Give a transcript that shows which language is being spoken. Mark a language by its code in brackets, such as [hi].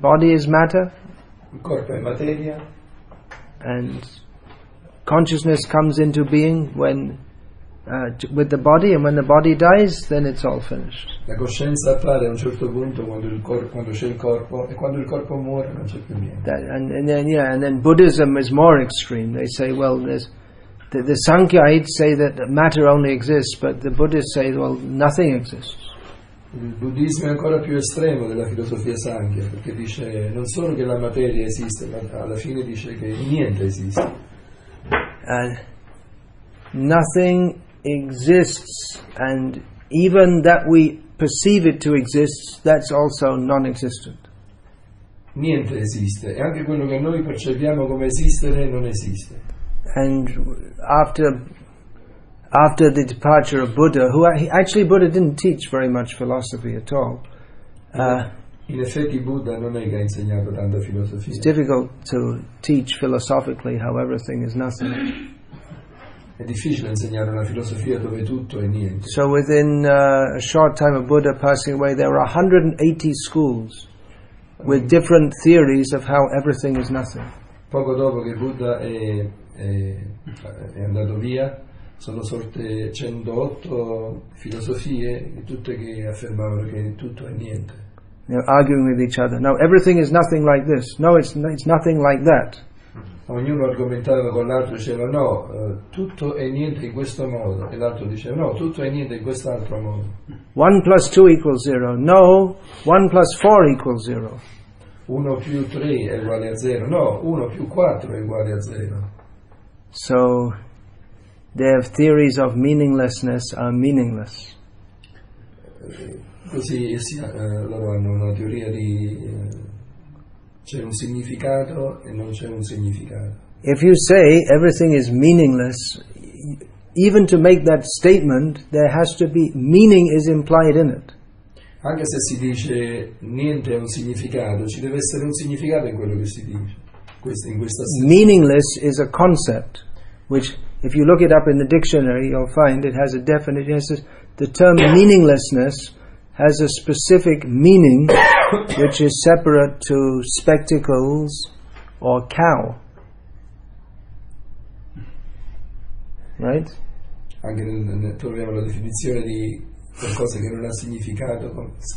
[en] Body is matter. [it] Il corpo è materia. [en] And consciousness comes into being when with the body, and when the body dies, then it's all finished. [it] La coscienza appare a un certo punto quando c'è il corpo, e quando il corpo muore non c'è più niente. [en] And then Buddhism is more extreme. They say, well, the Sankhyites say that matter only exists, but the Buddhists say, well, nothing exists. [it] Il buddismo è ancora più estremo della filosofia Sankhya, perché dice non solo che la materia esiste, ma alla fine dice che niente esiste. [en] Nothing exists, and even that we perceive it to exist, that's also non-existent. [it] Niente esiste, e anche quello che noi percepiamo come esistere non esiste. [en] And after the departure of Buddha, Buddha didn't teach very much philosophy at all. [it] In effetti Buddha non è che ha insegnato tanta filosofia. [en] It's difficult to teach philosophically how everything is nothing. [it] È difficile insegnare una filosofia dove tutto è niente. [en] So within a short time of Buddha passing away, there were 180 schools with different theories of how everything is nothing. [it] Poco dopo che Buddha è andato via, sono sorte 108 filosofie, tutte che affermavano che tutto è niente. [en] They're arguing with each other. No, everything is nothing like this. No, it's nothing like that. [it] Ognuno argomentava con l'altro, diceva no, tutto è niente in questo modo, e l'altro diceva no, tutto è niente in quest'altro modo. [en] 1 plus 2 equals 0. No, 1 plus 4 equals 0. [it] 1 più 3 è uguale a 0. No, 1 più 4 è uguale a 0. [en] So, their theories of meaninglessness are meaningless. [it] Così loro hanno una teoria di c'è un significato e non c'è un significato. [en] If you say everything is meaningless, even to make that statement, there has to be meaning is implied in it. [it] Anche se si dice niente ha un significato, ci deve essere un significato in quello che si dice. In questa [en] Meaningless is a concept, which if you look it up in the dictionary, you'll find it has a definition. It says the term meaninglessness has a specific meaning which is separate to spectacles or cow. Right? [it] Anche troviamo la definizione di qualcosa che non ha significato con